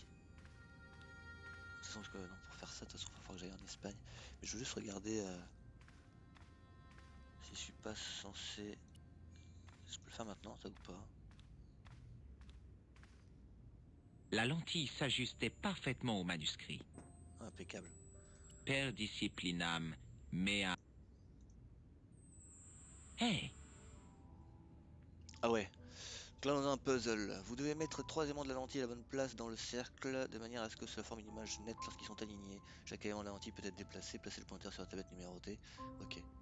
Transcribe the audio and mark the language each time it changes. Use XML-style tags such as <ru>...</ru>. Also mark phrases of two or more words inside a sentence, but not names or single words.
<fr>De toute façon, non, pour faire ça, de toute façon, il va falloir que j'aille en Espagne. Mais je veux juste regarder si je suis pas censé. Je peux le faire maintenant, ça ou pas? La lentille s'ajustait parfaitement au manuscrit. Impeccable.</fr> <la>Per disciplinam mea.</la> <fr>Hey! Ah ouais. Donc là on a un puzzle. Vous devez mettre 3 éléments de la lentille à la bonne place dans le cercle de manière à ce que cela forme une image nette lorsqu'ils sont alignés. Chaque élément de la lentille peut être déplacé. Placez le pointeur sur la tablette numérotée. Ok.</fr>